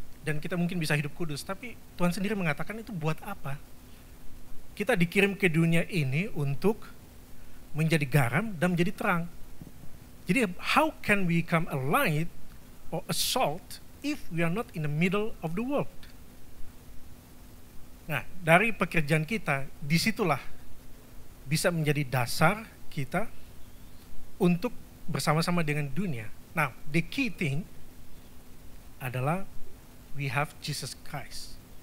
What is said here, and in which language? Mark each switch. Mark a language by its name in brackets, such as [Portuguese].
[Indonesian] Dan kita mungkin bisa hidup kudus, tapi Tuhan sendiri mengatakan itu buat apa? Kita dikirim ke dunia ini untuk menjadi garam dan menjadi terang. [English] Jadi how can we become a light or a salt if we are not in the middle of the world? [Indonesian] Nah, dari pekerjaan kita, disitulah bisa menjadi dasar kita untuk bersama-sama dengan dunia. [English] Now, the key thing adalah we have Jesus Christ.